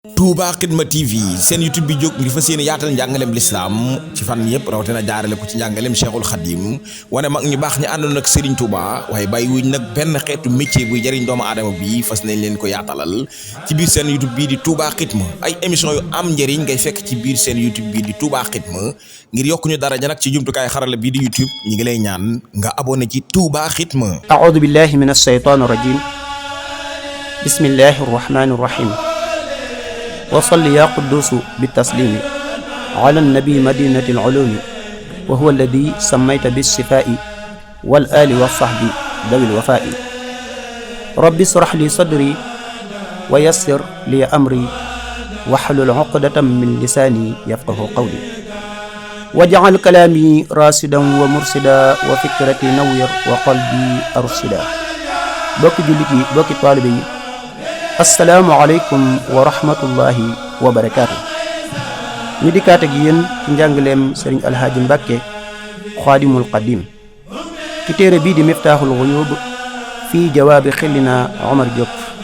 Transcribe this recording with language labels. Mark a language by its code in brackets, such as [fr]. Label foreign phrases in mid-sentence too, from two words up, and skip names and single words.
[wo] Touba Xidma TV seen YouTube bi jóg ngi fas yéene yaatal njàngaleem lislaam ci fan yëpp rawatina jaarale ko ci njàngaleem Cheikhul Khadim wane mag ñu baax ñi àndoon ak Serigne Touba waaye bàyyi wuñ nag benn xeetu métier buy jëriñ doomu aadama bi fas nañ leen ko yaatalal ci biir seen YouTube bii di Touba Xidma ay émission yu am njëriñ ngay fekk ci biir seen YouTube bii di Touba Xidma ngir yokku ñu daraja nag ci jumtukaay xarala bii di YouTube ñi ngi lay ñaan nga abonné ci Touba Xidma. [ar] أعوذ بالله من الشيطان الرجيم. بسم الله الرحمن الرحيم. وصل يا قدوس بالتسليم على النبي مدينة العلوم وهو الذي سميت بالشفاء والآل والصحب ذوي الوفاء رب اشرح لي صدري ويسر لي أمري واحلل عقدة من لساني يفقه قولي واجعل كلامي راشدا ومرشدا وفكرتي نوّر وقلبي أرشدا [wo] mbokki jullit mbokki taalibe [ar] السلام عليكم ورحمة الله وبركاته [wo] ñu dikkaat ak yéen ci njàngaleem sëriñ alhaaji Mbàkke xaadimul qadim ci téere bii di miftaaxul xuyuub fii jawaabi xillina Omar Diop